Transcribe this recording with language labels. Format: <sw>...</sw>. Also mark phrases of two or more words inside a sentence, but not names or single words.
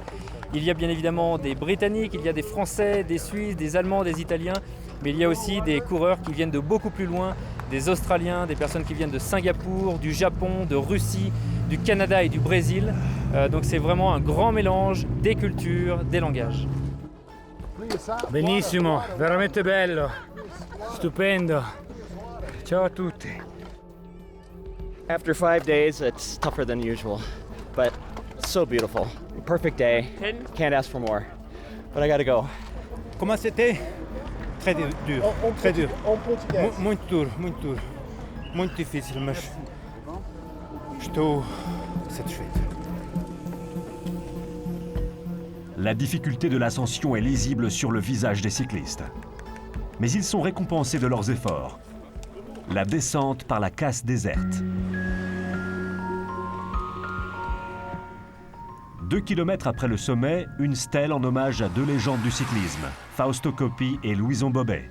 <fr>Il y a bien évidemment des Britanniques, il y a des Français, des Suisses, des Allemands, des Italiens, mais il y a aussi des coureurs qui viennent de beaucoup plus loin, des Australiens, des personnes qui viennent de Singapour, du Japon, de Russie, du Canada et du Brésil. Donc c'est vraiment un grand mélange des cultures, des langages.</fr> <it>Benissimo, veramente bello, stupendo. Ciao a tutti.</it> <en>After 5 days, it's tougher than usual, but so beautiful. Perfect day. Can't ask for more. But I gotta go.</en> <fr>Comment c'était? Très dur. Très dur.</fr> <pt>Muito duro, muito duro. Muito difícil, mas estou satisfeito.</pt> <fr>La difficulté de l'ascension est lisible sur le visage des cyclistes. Mais ils sont récompensés de leurs efforts. La descente par la casse déserte. 2 kilomètres après le sommet, une stèle en hommage à 2 légendes du cyclisme, Fausto Coppi et Louison Bobet.</fr>